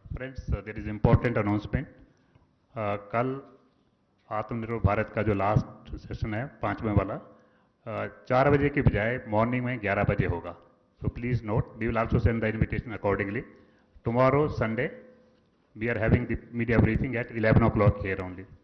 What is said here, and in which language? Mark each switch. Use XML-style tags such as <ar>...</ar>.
<en>Friends, there is important announcement.</en> <hi>कल आत्मनिर्भर भारत का जो लास्ट सेशन है 5वें वाला 4 बजे की बजाय मॉर्निंग में 11 बजे होगा.</hi> <en>So please note, we will also send the invitation accordingly. Tomorrow, Sunday, we are having the media briefing at 11 o'clock here only.</en>